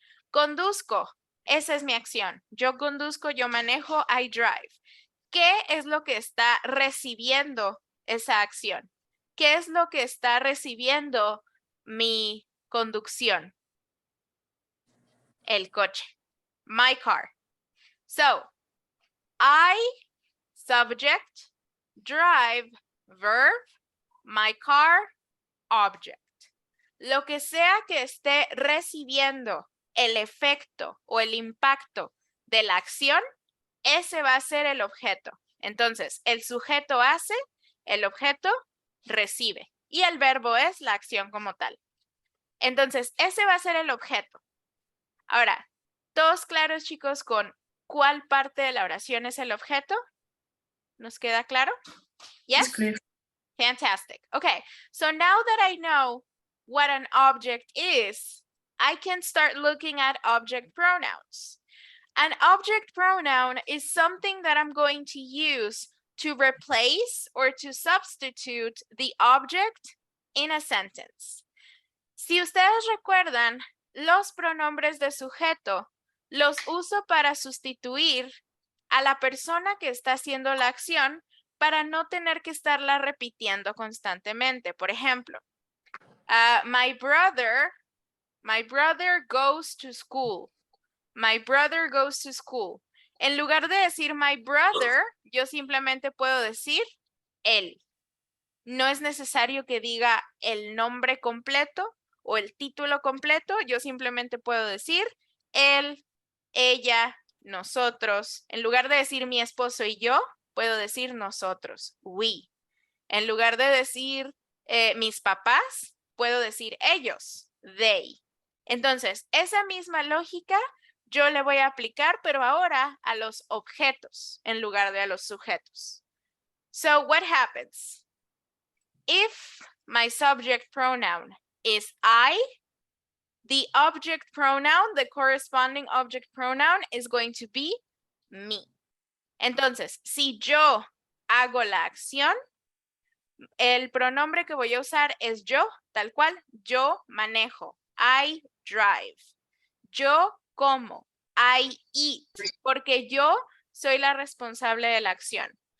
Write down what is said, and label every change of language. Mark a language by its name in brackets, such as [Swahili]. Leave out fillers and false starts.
[Spanish] Conduzco, esa es mi acción. Yo conduzco, yo manejo, [English] I drive. [Spanish] ¿Qué es lo que está recibiendo esa acción? ¿Qué es lo que está recibiendo mi conducción? El coche. [English] My car. So, I, subject, drive, verb, my car, object. [Spanish] Lo que sea que esté recibiendo el efecto o el impacto de la acción, ese va a ser el objeto. Entonces, el sujeto hace, el objeto recibe y el verbo es la acción como tal. Entonces, ese va a ser el objeto. Ahora, ¿todos claros, chicos, con cuál parte de la oración es el objeto? ¿Nos queda claro? Yes? [English] It's clear. Fantastic. Okay, so now that I know what an object is, I can start looking at object pronouns. An object pronoun is something that I'm going to use to replace or to substitute the object in a sentence. [Spanish] Si ustedes recuerdan, los pronombres de sujeto los uso para sustituir a la persona que está haciendo la acción para no tener que estarla repitiendo constantemente. Por ejemplo, [English] my brother goes to school. My brother goes to school. [Spanish] En lugar de decir [English] my brother, [Spanish] yo simplemente puedo decir él. No es necesario que diga el nombre completo o el título completo. Yo simplemente puedo decir él, ella, nosotros. En lugar de decir mi esposo y yo, puedo decir nosotros, we. En lugar de decir mis papás, puedo decir ellos, they. Entonces, esa misma lógica yo le voy a aplicar, pero ahora a los objetos en lugar de a los sujetos. [English] So, what happens? If my subject pronoun is I, the object pronoun, the corresponding object pronoun is going to be me. [Spanish] Entonces, si yo hago la acción, el pronombre que voy a usar es yo, tal cual, yo manejo, [English] I drive. [Spanish] Yo como, [English] I eat, [Spanish] porque yo soy la responsable de la acción.